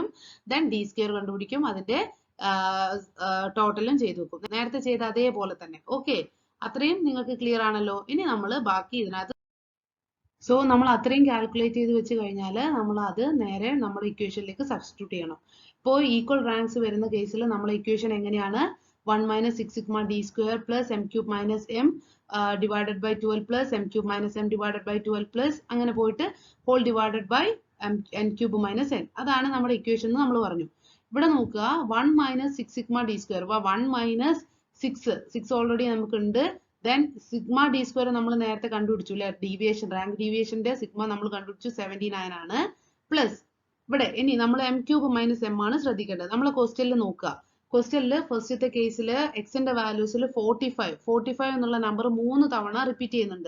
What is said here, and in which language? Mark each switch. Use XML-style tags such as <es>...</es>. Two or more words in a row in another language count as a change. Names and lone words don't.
<en>then d square</en> <ml>കണ്ടുപിടിക്കും. അതിന്റെ ടോട്ടലും ചെയ്തു വെക്കും. നേരത്തെ ചെയ്ത അതേപോലെ തന്നെ. ഓക്കെ, അത്രയും നിങ്ങൾക്ക് ക്ലിയർ ആണല്ലോ. ഇനി നമ്മൾ ബാക്കി ഇതിനകത്ത് സോ നമ്മൾ അത്രയും കാൽക്കുലേറ്റ് ചെയ്ത് വെച്ച് കഴിഞ്ഞാൽ നമ്മൾ അത് നേരെ നമ്മുടെ ഇക്വേഷനിലേക്ക് സബ്സ്റ്റിറ്റ്യൂട്ട് ചെയ്യണം. ഇപ്പോൾ</ml> <en>equal ranks</en> <ml>വരുന്ന കേസിൽ നമ്മൾ ഇക്വേഷൻ എങ്ങനെയാണ്</ml> <en>1 minus 6 sigma d square plus m cube minus m divided by 12 plus m cube minus m divided by 12 plus</en> <ml>അങ്ങനെ പോയിട്ട്</ml> <en>whole divided by n cube minus n.</en> <ml>അതാണ് നമ്മുടെ ഇക്വേഷൻ എന്ന് നമ്മൾ പറഞ്ഞു. ഇവിടെ നോക്കുക</ml> <en>1 minus 6 sigma d square 1 minus 6</en> <ml>ഓൾറെഡി നമുക്കുണ്ട്.</ml> <en>Then sigma d square</en> <ml>നമ്മൾ നേരത്തെ കണ്ടുപിടിച്ചു അല്ലെ,</ml> <en>deviation rank</en> <ml>ഡീവിയേഷന്റെ സിഗ്മ നമ്മൾ കണ്ടുപിടിച്ചു 79 ആണ്. പ്ലസ് ഇവിടെ ഇനി നമ്മൾ</ml> <en>m cube minus m</en> <ml>ആണ് ശ്രദ്ധിക്കേണ്ടത്. നമ്മൾ ക്വസ്റ്റ്യനിൽ നോക്കുക. ക്വസ്റ്റ്യനിൽ ഫസ്റ്റത്തെ കേസിൽ എക്സിന്റെ വാല്യൂസിൽ 45 എന്നുള്ള നമ്പർ 3 തവണ റിപ്പീറ്റ് ചെയ്യുന്നുണ്ട്.</ml>